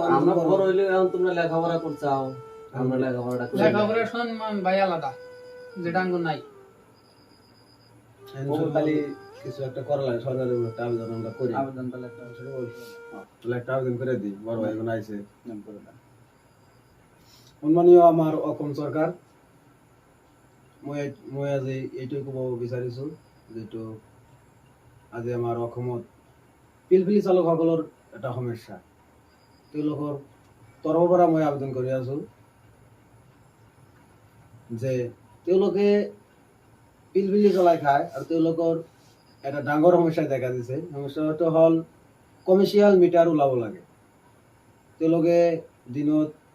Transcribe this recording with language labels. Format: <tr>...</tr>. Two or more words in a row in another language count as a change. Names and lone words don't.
<bn>আমরা বড় হইলে এখন তোমরা লেখাপড়া করছাও আমরা লেখাপড়াটা করি না। লেখাপড়ার সম্মান ভাই আলাদা যেটা আঙ্গ নাই খালি কিছু একটা করা লাগে সরকারের একটা আবেদন আমরা করি আবেদন করলে একটা সেটা বলছি। তাহলে একটা আবেদন করে দিই বড় ভাই এখন আইছে নাম করে দাও।</bn> <as>সম্মানীয় আমার অসম চৰকাৰ মই আজি এইটোৱে ক'ব বিচাৰিছোঁ যিটো আজি আমাৰ অসমত পিলপিলি চালকসকলৰ এটা সমস্যা তেওঁলোকৰ তৰফৰ পৰা মই আবেদন কৰি আছোঁ যে তেওঁলোকে পিলপিলি চলাই খায় আৰু তেওঁলোকৰ এটা ডাঙৰ সমস্যা দেখা দিছে সমস্যাটো হ'ল</as> <en>commercial meter</en> <as>ওলাব লাগে তেওঁলোকে দিনত</as>